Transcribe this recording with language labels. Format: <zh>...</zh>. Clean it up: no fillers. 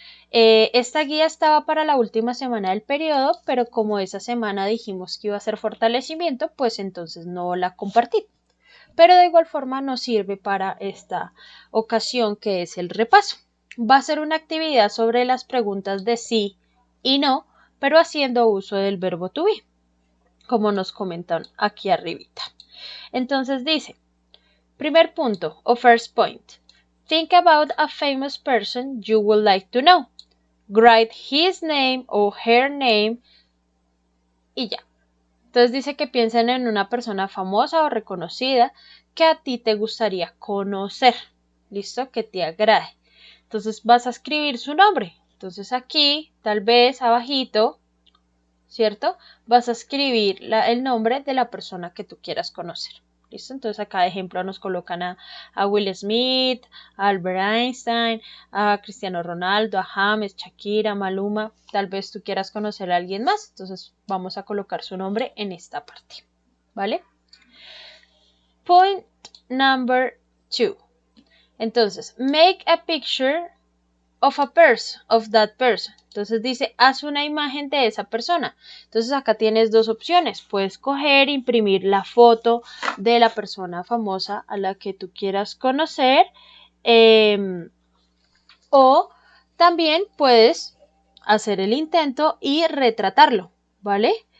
<es>Esta guía estaba para la última semana del periodo, pero como esa semana dijimos que iba a ser fortalecimiento, pues entonces no la compartí. Pero de igual forma nos sirve para esta ocasión, que es el repaso. Va a ser una actividad sobre las preguntas de sí y no, pero haciendo uso del verbo to be, como nos comentan aquí arribita. Entonces dice, primer punto o</es> <en>first point, think about a famous person you would like to know. Write his name or her name</en> <es>y ya. Entonces dice que piensen en una persona famosa o reconocida que a ti te gustaría conocer. ¿Listo? Que te agrade. Entonces vas a escribir su nombre. Entonces aquí, tal vez abajito, ¿cierto? Vas a escribir el nombre de la persona que tú quieras conocer. ¿Listo? Entonces acá de ejemplo nos colocan a Will Smith, a Albert Einstein, a Cristiano Ronaldo, a James, Shakira, Maluma. Tal vez tú quieras conocer a alguien más. Entonces vamos a colocar su nombre en esta parte.</es> <en>¿Vale? Point number 2. Entonces, make a picture of a person, of that person.</en> <es>Entonces dice, haz una imagen de esa persona. Entonces acá tienes dos opciones. Puedes coger, imprimir la foto de la persona famosa a la que tú quieras conocer. O también puedes hacer el intento y retratarlo, ¿vale?</es>